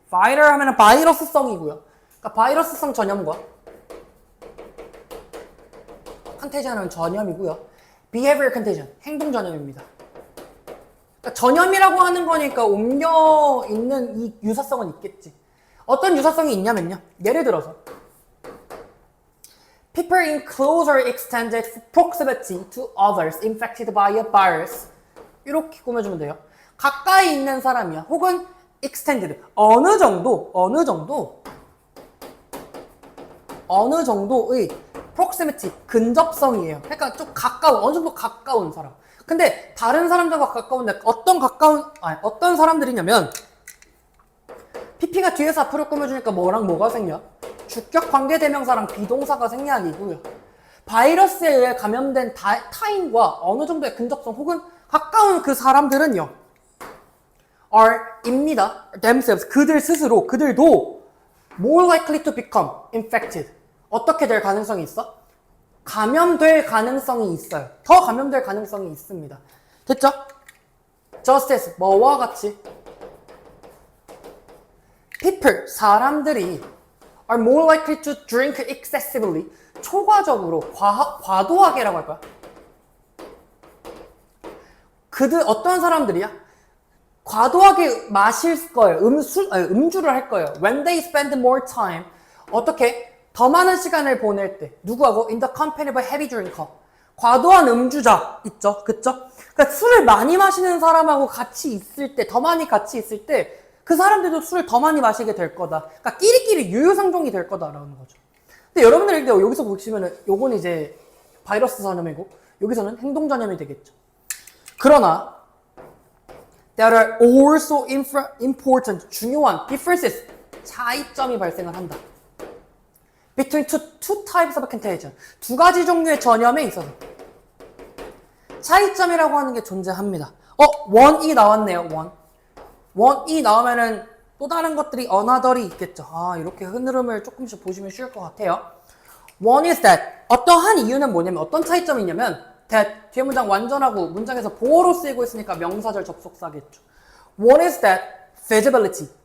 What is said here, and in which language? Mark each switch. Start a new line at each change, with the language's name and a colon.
Korean: Viral 하면 바이러스성이고요. 그러니까 바이러스성 전염과 contagion은 전염이고요.
English: Behavior contagion.
Korean: 행동 전염입니다. 그러니까 전염이라고 하는 거니까 옮겨 있는 이 유사성은 있겠지. 어떤 유사성이 있냐면요. 예를 들어서
English: People in closer extended proximity to others infected by a virus.
Korean: 이렇게 꾸며주면 돼요. 가까이 있는 사람이야. 혹은 extended. 어느 정도의 proximity. 근접성이에요. 그러니까 좀 어느 정도 가까운 사람. 근데 다른 사람들과 가까운데 어떤 사람들이냐면 PP가 뒤에서 앞으로 꾸며주니까 뭐랑 뭐가 생겨? 주격 관계대명사랑 비동사가 생략이고요. 바이러스에 의해 감염된 타인과 어느 정도의 근접성 혹은 가까운 그 사람들은요. 입니다. themselves. 그들도
English: more likely to become infected.
Korean: 어떻게 될 가능성이 있어? 감염될 가능성이 있어요. 더 감염될 가능성이 있습니다. 됐죠?
English: just as
Korean: 뭐와 같이
English: people,
Korean: 사람들이
English: are more likely to drink excessively.
Korean: 초과적으로, 과도하게라고 할 거야. 어떤 사람들이야? 과도하게 마실 거예요. 음주를 할 거예요.
English: When they spend more time.
Korean: 어떻게? 더 많은 시간을 보낼 때. 누구하고?
English: In the company of a heavy drinker.
Korean: 과도한 음주자 있죠? 그쵸? 그러니까 술을 많이 마시는 사람하고 같이 있을 때, 더 많이 같이 있을 때 그 사람들도 술을 더 많이 마시게 될 거다. 그러니까 끼리끼리 유유상종이 될 거다라는 거죠. 근데 여러분들 여기서 보시면은 요건 이제 바이러스 전염이고 여기서는 행동 전염이 되겠죠. 그러나
English: there are also important,
Korean: 중요한 differences, 차이점이 발생을 한다.
English: Between two types of contagion.
Korean: 두 가지 종류의 전염에 있어서 차이점이라고 하는 게 존재합니다. one이 나왔네요. one이 나오면은 또 다른 것들이 another이 있겠죠. 이렇게 흐름을 조금씩 보시면 쉬울 것 같아요.
English: One is that.
Korean: 어떠한 이유는 뭐냐면, 어떤 차이점이 있냐면 that 뒤에 문장 완전하고 문장에서 보어로 쓰이고 있으니까 명사절 접속사겠죠.
English: One is that feasibility.